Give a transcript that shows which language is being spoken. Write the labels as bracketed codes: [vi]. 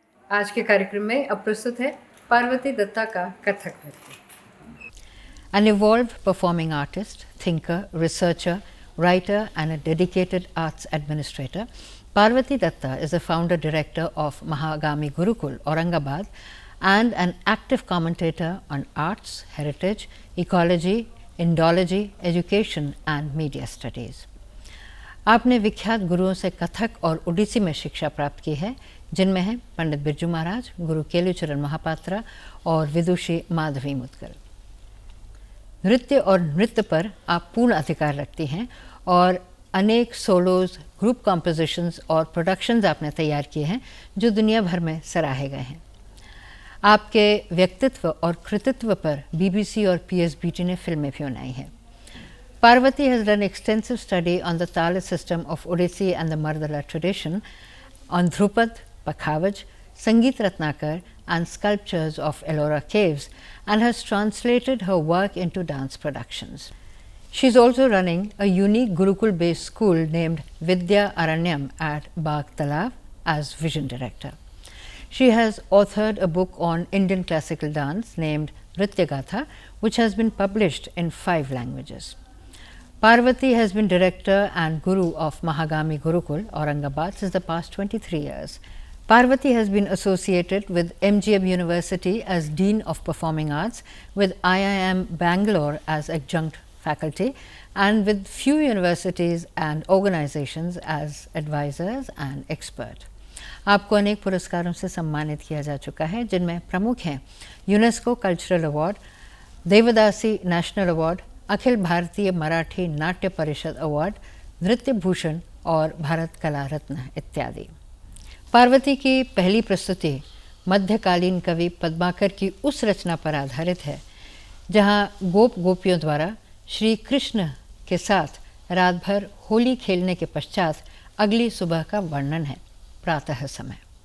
[hi] आज के कार्यक्रम में अब प्रस्तुत है पार्वती दत्ता का कथक नृत्य. [en] An evolved performing artist, thinker, researcher, writer and a dedicated arts administrator, Parvati Datta is the founder director of Mahagami Gurukul, Aurangabad, and an active commentator on arts, heritage, ecology, Indology, education and media studies. [hi] आपने विख्यात गुरुओं से कथक और ओडिसी में शिक्षा प्राप्त की है, जिनमें हैं पंडित बिरजू महाराज, गुरु केलुचरण महापात्रा और विदुषी माधवी मुदगल. नृत्य और नृत्य पर आप पूर्ण अधिकार रखती हैं और अनेक सोलोज, ग्रुप कॉम्पोजिशंस और प्रोडक्शंस आपने तैयार किए हैं जो दुनिया भर में सराहे गए हैं. आपके व्यक्तित्व और कृतित्व पर BBC और PSBT ने फिल्में भी बनाई हैं. [en] Parvati has done extensive study on the Tala system of Odissi and the Mardala tradition, on Dhrupad, Pakhavaj, Sangeet Ratnakar and sculptures of Ellora caves, and has translated her work into dance productions. She is also running a unique Gurukul based school named Vidya Aranyam at Bagh Talav as vision director. She has authored a book on Indian classical dance named Nritya Gatha, which has been published in 5 languages. Parvati has been director and guru of Mahagami Gurukul, Aurangabad, since the past 23 years. Parvati has been associated with MGM University as Dean of Performing Arts, with IIM Bangalore as adjunct faculty, and with few universities and organizations as advisors and expert. [hi] आपको अनेक पुरस्कारों से सम्मानित किया जा चुका है, जिनमें प्रमुख हैं यूनेस्को कल्चरल अवार्ड, देवदासी national award, Akhil Bharatiya Marathi Natya Parishad award, नृत्य भूषण और भारत कला रत्न इत्यादि. पार्वती की पहली प्रस्तुति मध्यकालीन कवि पद्माकर की उस रचना पर आधारित है जहां गोप गोपियों द्वारा श्री कृष्ण के साथ रात भर होली खेलने के पश्चात अगली सुबह का वर्णन है, प्रातः समय.